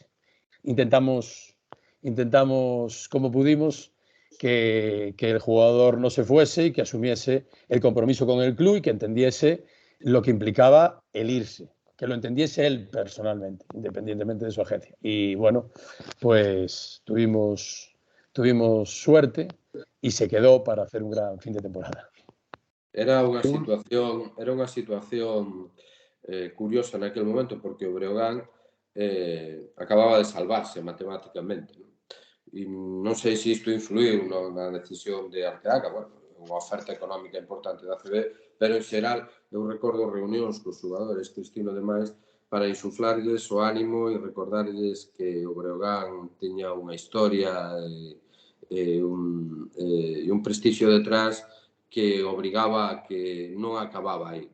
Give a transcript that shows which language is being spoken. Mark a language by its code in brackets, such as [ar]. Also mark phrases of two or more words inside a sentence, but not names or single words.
[es] Intentamos como pudimos que el jugador no se fuese y que asumiese el compromiso con el club y que entendiese lo que implicaba el irse, que lo entendiese él personalmente, independientemente de su agencia. Y bueno, pues tuvimos suerte y se quedó para hacer un gran fin de temporada. [gl] Era unha situación curiosa naquel momento, porque o Breogán acababa de salvarse matemáticamente. E non sei se isto influiu na decisión de Arteaga, unha oferta económica importante da CB, pero en xeral eu recordo reunións cos xogadores, Cristino demais, para insuflarles o ánimo e recordarles que o Breogán tiña unha historia e un prestixio detrás que obrigaba a que non acababa aí.